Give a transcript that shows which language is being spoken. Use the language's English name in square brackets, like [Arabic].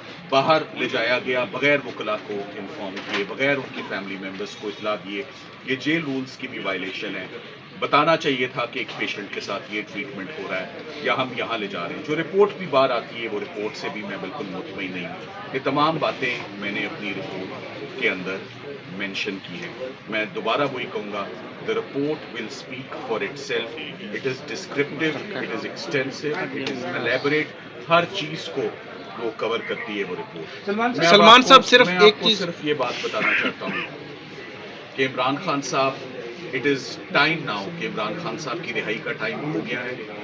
[Urdu] باہر لے جایا گیا بغیر وکلا کو انفارم کیے، بغیر ان کی فیملی ممبرس کو اطلاع دیے۔ یہ جیل رولز کی بھی وائلیشن ہے۔ بتانا چاہیے تھا کہ ایک پیشنٹ کے ساتھ یہ ٹریٹمنٹ ہو رہا ہے یا ہم یہاں لے جا رہے ہیں۔ جو رپورٹ بھی باہر آتی ہے وہ رپورٹ سے بھی میں بالکل مطمئن نہیں ہوں۔ یہ تمام باتیں میں نے اپنی رپورٹ کے اندر مینشن کی ہیں۔ میں دوبارہ وہی کہوں گا، [English] the report will speak for itself. It is descriptive, it is extensive, it is elaborate. [Urdu] ہر چیز کو وہ کور کرتی ہے وہ رپورٹ. سلمان صاحب صرف میں ایک آپ کو چیز صرف یہ بات بتانا چاہتا ہوں کہ عمران خان صاحب [English] it is time now [Urdu] کہ عمران خان صاحب کی رہائی کا ٹائم ہو گیا ہے.